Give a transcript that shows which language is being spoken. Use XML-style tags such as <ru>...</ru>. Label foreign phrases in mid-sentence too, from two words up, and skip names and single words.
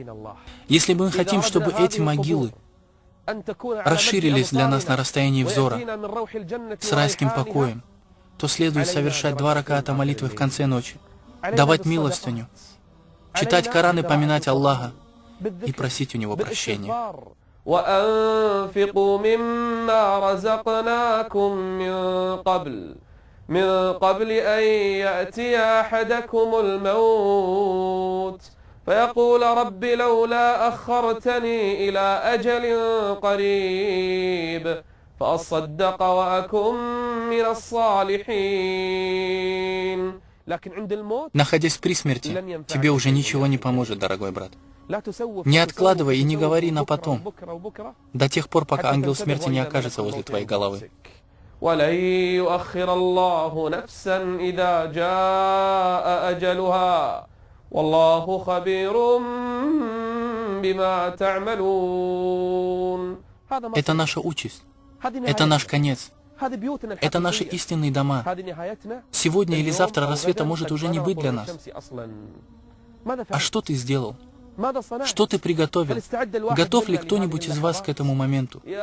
<ru>Если мы хотим, чтобы эти могилы расширились для нас на расстоянии взора с райским покоем, то следует совершать 2 раката молитвы в конце ночи, давать милостыню, читать Коран и поминать Аллаха и просить у Него прощения.</ru> <ar>وأنفقوا مما رزقناكم من قبل أن يأتي أحدكم الموت فيقول رب لولا أخرتني إلى أجل قريب فأصدق وأكن من الصالحين.</ar> <ru>Находясь при смерти, тебе уже ничего не поможет, дорогой брат. Не откладывай и не говори на потом, до тех пор, пока ангел смерти не окажется возле твоей головы.</ru> <ar>ولن يؤخر الله نفسا إذا جاء أجلها والله خبير بما تعملون.</ar> <ru>Это наша участь, это наш конец, это наши истинные дома. Сегодня или завтра рассвета может уже не быть для нас. А что ты сделал? Что ты приготовил? Готов ли кто-нибудь из вас к этому моменту?</ru>